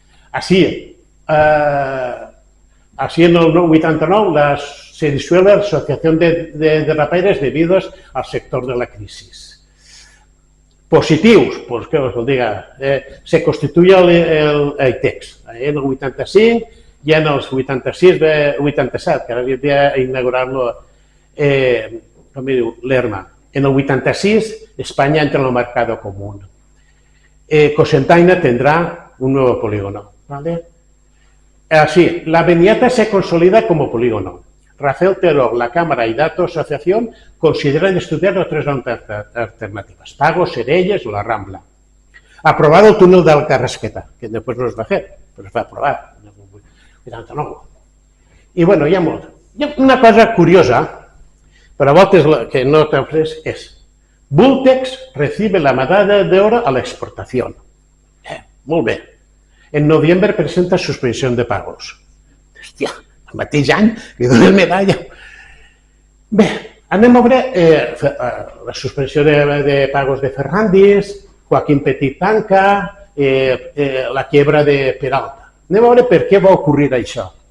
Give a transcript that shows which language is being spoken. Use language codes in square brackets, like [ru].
[es] Así en el 89 se disuelve la Asociación de Rapaires debido al sector de la crisis. Positivos, pues que os diga, se constituye el ITEX en el 85 [ca] i en els 86-87, que ara havia d'inaugurar-lo, com diu, l'ERMA. [es] En el 86 España entra en el mercado común. Cocentaina tendrá un nuevo polígono. ¿Vale? Así, la Beniata se consolida como polígono. Rafael Teró, la Cámara y Dato Asociación consideran estudiar otras alternativas. Pagos, Serelles o la Rambla. Aprobado el túnel del Carrasqueta, que después [ca] no es va fer, però es va aprovar en el 89. I bueno, hi ha molt. Hi ha una cosa curiosa, però a voltes que no t'he pres, és Vultex [es] recibe la medalla de oro a la exportación. [ca] Molt bé. [es] En noviembre presenta suspensión de pagos. [ca] Hòstia, el mateix any li donen medalla. Bé, anem a veure la suspensió de pagos de Ferrandis, Joaquín Petit tanca, la quiebra de Peralta. Anem a veure per què va ocórrer això.